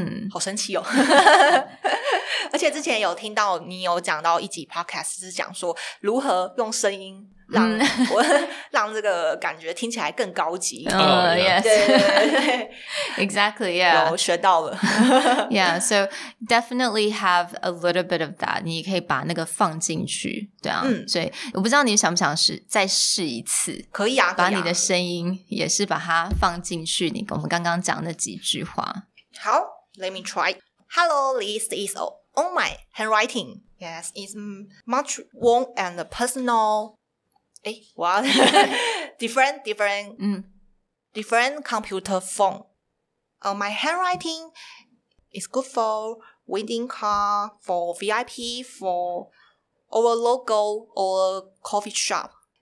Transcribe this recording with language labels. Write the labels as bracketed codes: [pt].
[zh] 好神奇哦而且之前有听到你有讲到一集 podcast 是讲说如何用声音让这个感觉听起来更高级。 [en] Yes. [zh] 对 [en] Exactly, yeah. [zh] 有学到了 [en] Yeah, so definitely have a little bit of that. [zh] 你可以把那个放进去，对啊。所以我不知道你想不想再试一次。可以啊，把你的声音也是把它放进去我们刚刚讲的几句话。好 [en] Let me try. Hello, this is all my handwriting. Yes, it's much warm and personal. What? different computer phone. My handwriting is good for wedding card, for VIP, for our logo or coffee shop.